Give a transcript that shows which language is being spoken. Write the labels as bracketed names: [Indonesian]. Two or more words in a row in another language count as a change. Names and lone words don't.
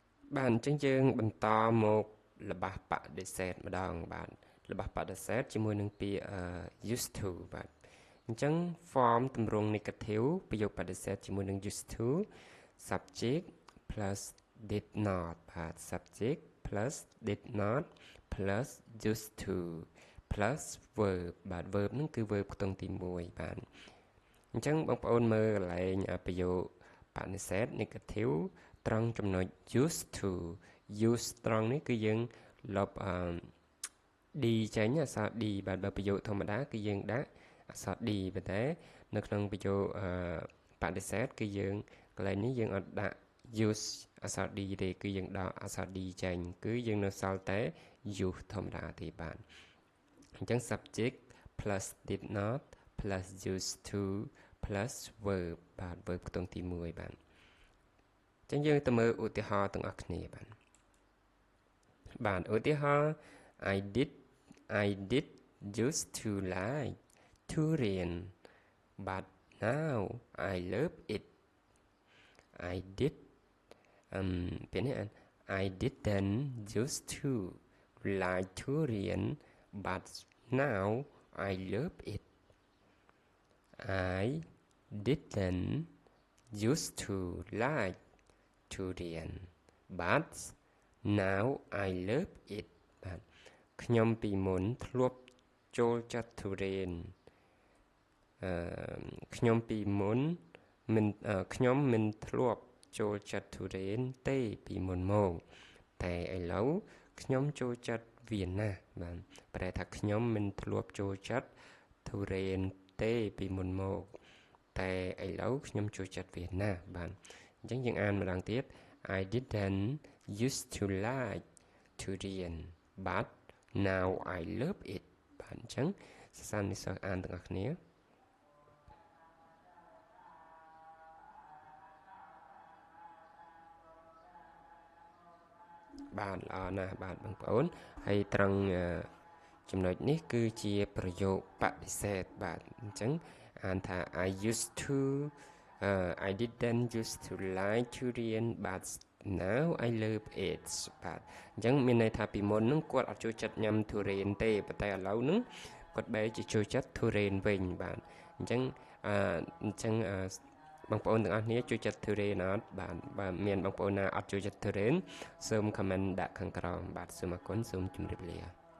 [Khmer] bạnចឹងយើងបន្តមករបស់បដិសេធម្ដងបាទរបស់បដិសេធជាមួយនឹងពាក្យ [English] used to [Khmer] បាទអញ្ចឹង form ទម្រង់ negative ប្រយោគបដិសេធជាមួយនឹង [English] used to subject plus did not [Khmer] បាទ [English] subject plus did not plus used to plus verb [Khmer] បាទ verb ហ្នឹងគឺ verb ខ្ទង់ទី1បាទអញ្ចឹងបងប្អូនមើលកន្លែងប្រយោគបដិសេ ធ negative ត្រង់ចំណុច [English] used to use [Khmer] ត្រង់នេះគឺយើងលុបd ចេញអក្សរ d បាទបើប្រយោគធម្មតា គឺយើងដាក់អក្សរ d ប៉ុន្តែនៅក្នុងប្រយោគបដិសេធគឺយើងកន្លែងនេះយើងអត់ដាក់ use អក្សរ d ទេគឺយើងដកអក្សរ d ចេញគឺយើងនៅសល់តែ use ធម្មតាទេបាទអញ្ចឹង [English] subject plus did not plus used to plus verb [Khmer] បាទ verb ខ្ទង់ទី1បាទអញ្ចឹងយើងទៅមើលឧទាហរណ៍ទាំងអស់គ្នា បាទឧទាហរណ៍ [English] I did used to like to rain but now I love it I did ពេលនេះ I didn't used to like to rain but now I love it I didn't used to like to rain but now I love it [Khmer] បាទខ្ញុំពីមុនធ្លាប់ចូលចិត្តទុរេន ខ្ញុំពីមុនមិនខ្ញុំមិនធ្លាប់ចូលចិត្តទុរេនទេពីមុនមកតែ ឥឡូវខ្ញុំចូលចិត្តវាណាស់បាទប្រែថាខ្ញុំមិនធ្លាប់ចូលចិត្តទុរេនទេពីមុនមកតែឥឡូវខ្ញុំចូលចិត្តវាណាស់បាទអញ្ចឹងយើងអានម្ដងទៀត [English] I didn't used to like to rain but now I love it [Khmer] បាទអញ្ចឹងសិស្សានុសិស្សអានទាំងអស់គ្នា បាទល្អណាស់បាទបងប្អូនហើយត្រង់ចំណុចនេះគឺជាប្រយោគបដិសេធបាទអញ្ចឹ ងអានថា [English] I used to I didn't used to like to rain but now I love it [Khmer] បាទអញ្ចឹងមានន័យថាពីមុនហ្នឹងគាត់អត់ចូលចិត្តញ៉ាំទុរេនទេប៉ុន្តែឥឡូវហ្នឹងគាត់បែរជាចូលចិត្តទុរេនវិញបាទអញ្ចឹងបងប្អូនទាំងអស់គ្នាចូលចិត្តទុរេនអត់បាទមានបងប្អូនណាអត់ចូលចិត្តទុរេនសូម comment ដាក់ខាងក្រោមបាទសូមអរគុណសូមជម្រាបលា